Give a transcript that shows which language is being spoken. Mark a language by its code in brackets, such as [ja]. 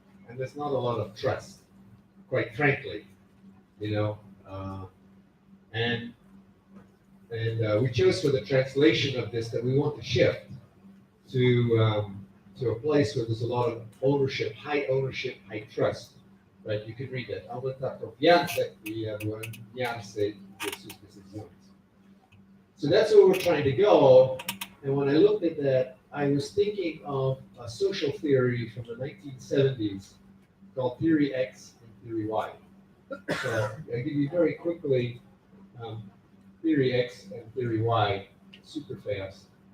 [en] And there's not a lot of trust, quite frankly, you know. And we chose for the translation of this that we want to shift to a place where there's a lot of ownership, high trust. Right? You can read that. [es] Aumenta confianza y adueñarse de sus decisiones. [en] So that's where we're trying to go. And when I looked at that, I was thinking of a social theory from the 1970s called Theory X and Theory Y. So I'll give you very quickly Theory X and Theory Y, super fast.